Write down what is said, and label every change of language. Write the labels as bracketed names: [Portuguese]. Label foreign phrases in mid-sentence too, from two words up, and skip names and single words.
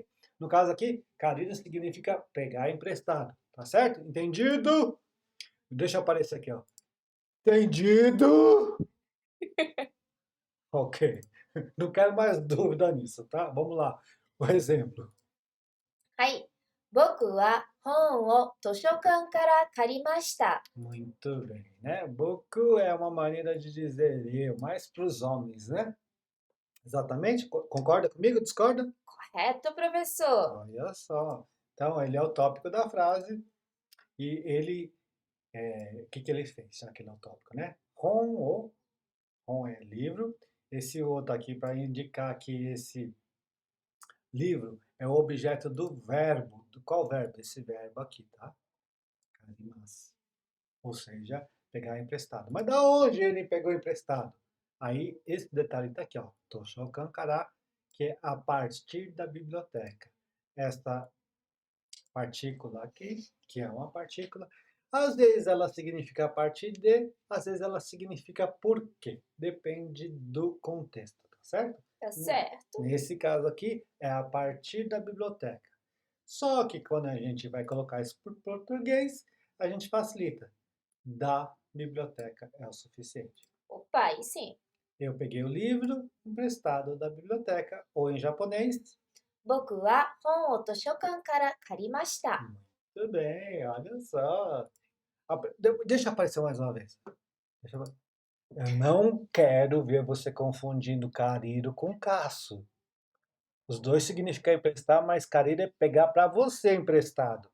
[Portuguese] No caso aqui, kariru significa pegar emprestado, tá certo? Entendido? Deixa eu aparecer aqui, ó. Entendido? Ok. Não quero mais dúvida nisso, tá? Vamos lá. O exemplo. [Japanese] はい。僕は本を図書館から借りました。 [Portuguese] Muito bem, né? Boku é uma maneira de dizer eu, mais para os homens, né? Exatamente? Concorda comigo? Discorda? Correto, professor? Olha só. Então, ele é o tópico da frase e ele, o que ele fez, já que ele é o tópico, né? Hon é livro, esse outro aqui para indicar que esse livro é o objeto do verbo. Do qual verbo? Esse verbo aqui, tá? Karimasu. Ou seja, pegar emprestado. Mas da onde ele pegou emprestado? Aí, esse detalhe está aqui, ó. [Japanese] Toshokan kara, [Portuguese] que é a partir da biblioteca. Esta partícula aqui, que é uma partícula, às vezes ela significa a partir de, às vezes ela significa por quê. Depende do contexto, tá certo? Tá certo. Nesse caso aqui, é a partir da biblioteca. Só que quando a gente vai colocar isso por português, a gente facilita. Da biblioteca é o suficiente. Opa, aí sim. Eu peguei o livro emprestado da biblioteca, ou em japonês. [Japanese] 僕は本を図書館から借りました。 [Portuguese] Muito bem, olha só. Deixa aparecer mais uma vez. Eu não quero ver você confundindo Kariru com Kasu. Os dois significam emprestar, mas Kariru é pegar para você emprestado.